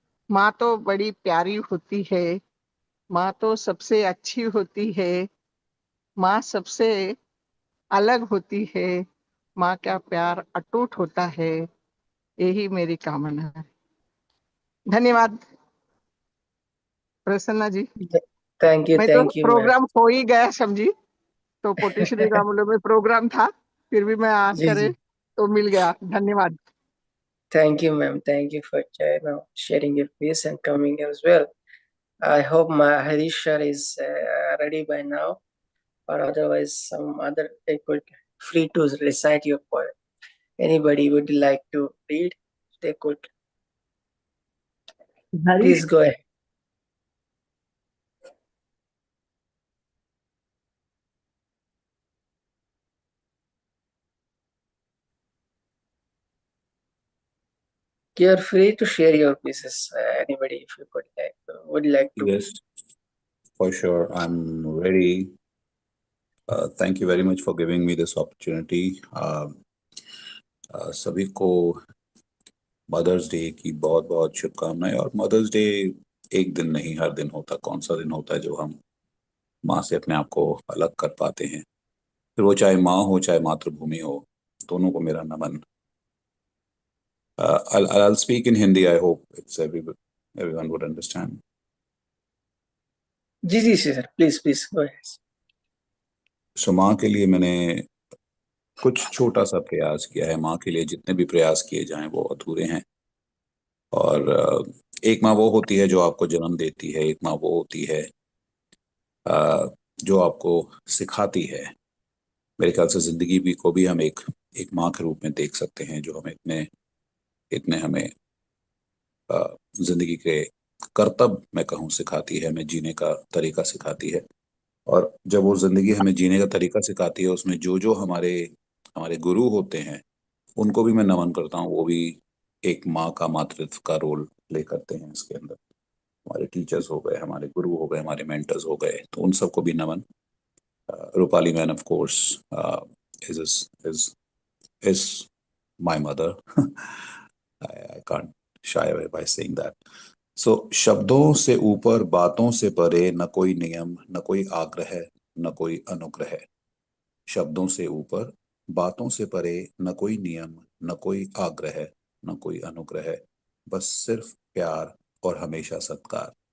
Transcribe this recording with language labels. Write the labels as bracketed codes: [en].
[hi] माँ तो बड़ी प्यारी होती है, माँ तो सबसे अच्छी होती है, माँ सबसे अलग होती है, माँ का प्यार अटूट होता है, यही मेरी कामना है। धन्यवाद प्रसन्ना जी। [en] thank you [hi] मैं तो [en] Ma'am. [hi] प्रोग्राम हो ही गया समझी, तो पोटेश्वरी रामुलो में प्रोग्राम था, फिर भी मैं आ जी करे जी। तो मिल गया। धन्यवाद। [en] Thank you, ma'am. Thank you for sharing your piece and coming as well. I hope my Harish sir is ready by now, or otherwise some other people free to recite your poem. Anybody would like to read? They could. Please go ahead. You're free to share your pieces. Anybody, if you would like to. Yes, for sure. I'm ready. Thank you very much for giving me this opportunity. [hi] सभी को mother's day की बहुत बहुत शुभकामनाएं। और mother's day एक दिन नहीं, हर दिन होता। कौन सा दिन होता है जो हम माँ से अपने आप को अलग कर पाते हैं? फिर वो चाहे माँ हो चाहे मातृभूमि हो, दोनों को मेरा नमन। [en] I'll speak in Hindi. I hope everyone would understand. [hi] Ji ji [en] Sir, please go ahead. [hi] सो माँ के लिए मैंने कुछ छोटा सा प्रयास किया है। माँ के लिए जितने भी प्रयास किए जाएं वो अधूरे हैं। और एक माँ वो होती है जो आपको जन्म देती है, एक माँ वो होती है जो आपको सिखाती है। मेरे ख्याल से जिंदगी भी को भी हम एक माँ के रूप में देख सकते हैं, जो हमें इतने हमें जिंदगी के कर्तव्य मैं कहूँ सिखाती है, हमें जीने का तरीका सिखाती है। और जब वो जिंदगी हमें जीने का तरीका सिखाती है, उसमें जो जो हमारे गुरु होते हैं उनको भी मैं नमन करता हूँ। वो भी एक माँ का मातृत्व का रोल प्ले करते हैं इसके अंदर। हमारे टीचर्स हो गए, हमारे गुरु हो गए, हमारे मेंटर्स हो गए, तो उन सबको भी नमन। [en] Rupali man of course is my mother. I can't shy away by saying that. [hi] So शब्दों से ऊपर बातों से परे, न कोई नियम न कोई आग्रह न कोई अनुग्रह। शब्दों से ऊपर बातों से परे, न कोई नियम न कोई आग्रह न कोई अनुग्रह, बस सिर्फ प्यार और हमेशा सत्कार।